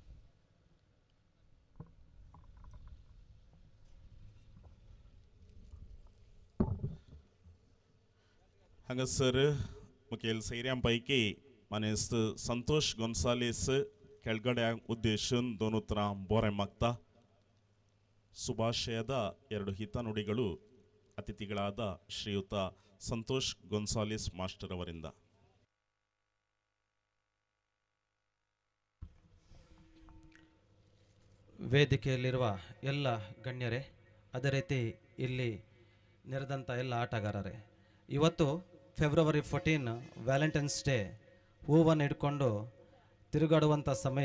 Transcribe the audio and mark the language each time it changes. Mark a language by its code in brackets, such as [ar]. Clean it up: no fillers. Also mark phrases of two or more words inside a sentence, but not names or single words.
[kok] हांगासर मुखेल सैऱ्यांपैकी मनीस संतोष गोन्सालेस खेळगड्यांक उद्देशून दोन उतरां बोरें मागता. [kn] ಶುಭಾಶಯದ ಎರಡು ಹಿತನುಡಿಗಳು ಅತಿಥಿಗಳಾದ ಶ್ರೀಯುತ ಸಂತೋಷ್ ಗೊನ್ಸಾಲಿಸ್ ಮಾಸ್ಟರ್ ಅವರಿಂದ. ವೇದಿಕೆಯಲ್ಲಿರುವ ಎಲ್ಲ ಗಣ್ಯರೇ, ಅದೇ ರೀತಿ ಇಲ್ಲಿ ನೆರೆದಂಥ ಎಲ್ಲ ಆಟಗಾರರೇ, ಇವತ್ತು ಫೆಬ್ರವರಿ 14 ವ್ಯಾಲೆಂಟೈನ್ಸ್ ಡೇ, ಹೂವನ್ನು ಹಿಡ್ಕೊಂಡು ತಿರುಗಾಡುವಂಥ ಸಮಯ.